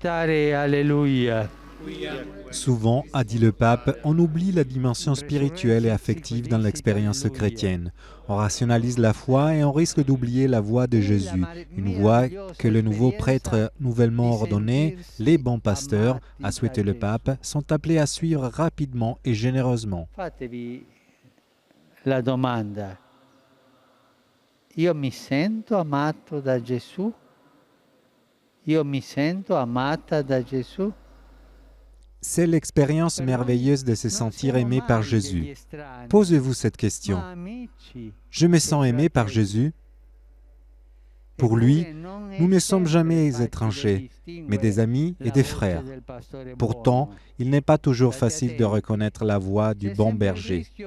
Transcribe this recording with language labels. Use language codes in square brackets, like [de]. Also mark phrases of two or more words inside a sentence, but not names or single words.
[fr] Souvent, a dit le pape, on oublie la dimension spirituelle et affective dans l'expérience chrétienne. On rationalise la foi et on risque d'oublier la voix de Jésus, une voix que le nouveau prêtre nouvellement ordonné, les bons pasteurs, a souhaité le pape, sont appelés à suivre rapidement et généreusement. [it] Fatevi la domanda: io mi sento amato da Gesù? Io mi sento amata da Gesù? [fr] C'est l'expérience merveilleuse de se sentir aimé par Jésus. Posez-vous cette question. Je me sens aimé par Jésus? Pour lui, nous ne sommes jamais étrangers, mais des amis et des frères. Pourtant, il n'est pas toujours facile de reconnaître la voix du bon berger.